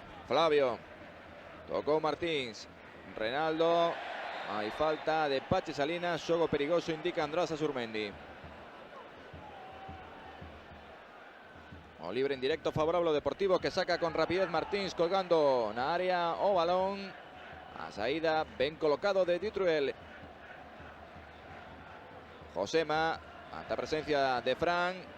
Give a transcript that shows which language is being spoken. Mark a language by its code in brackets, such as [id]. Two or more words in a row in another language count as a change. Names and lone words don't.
[es] Flavio. Tocó Martins. Renaldo. Hay falta de Pachi Salinas. [gl] Xogo perigoso, indica András Azurmendi. O libre en directo favorable ao Deportivo, que saca con rapidez Martins colgando na área o balón. A saída ben colocado de Dutruel. Josema, ante a presencia de Fran.